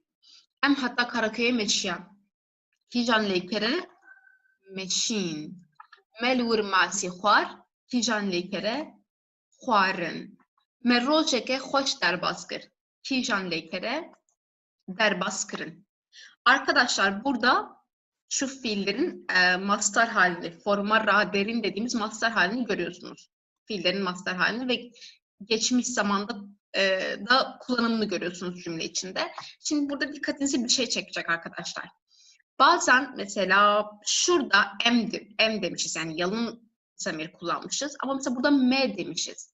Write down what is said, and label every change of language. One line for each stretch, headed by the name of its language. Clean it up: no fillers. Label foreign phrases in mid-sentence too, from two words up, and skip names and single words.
Kurdish: Em hatta Karaköy'e meşyan. Kijan lekere meşin. Melvur masi xwar. Kijan lekere xwarin. Me rojeke hoş derbas kır. Kijan lekere derbas kırın.
Turkish: Arkadaşlar burada şu fiillerin mastar halini,
Kurdish: forma raderin
Turkish: dediğimiz mastar halini görüyorsunuz. Fiillerin mastar halini ve geçmiş zamanda da kullanımını görüyorsunuz cümle içinde. Şimdi burada dikkatinizi bir şey çekecek arkadaşlar. Bazen mesela şurada em demişiz, yani yalın zamir kullanmışız ama mesela burada me demişiz.